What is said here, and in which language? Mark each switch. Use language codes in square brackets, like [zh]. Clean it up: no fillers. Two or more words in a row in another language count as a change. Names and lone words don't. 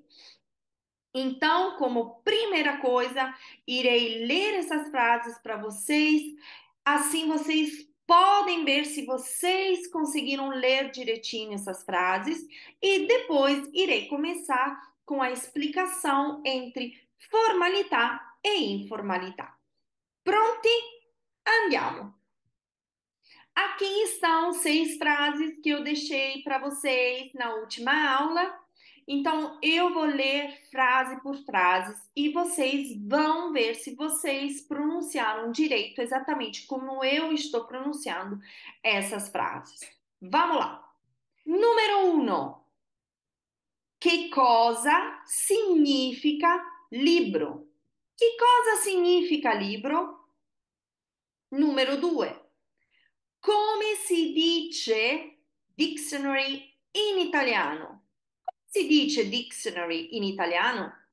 [pt] Então, como primeira coisa, irei ler essas frases para vocês, assim vocês podem ver se vocês conseguiram ler direitinho essas frases, e depois irei começar com a explicação entre [it] formalità e informalità. Pronti? Andiamo! [pt] Aqui estão 6 frases que eu deixei para vocês na última aula. Então, eu vou ler frase por frase e vocês vão ver se vocês pronunciaram direito, exatamente como eu estou pronunciando essas frases. Vamos lá. Número [it] 1. Que cosa significa libro? Que cosa significa libro? Numero 2. Come si dice dictionary in italiano? Si dice dictionary in italiano?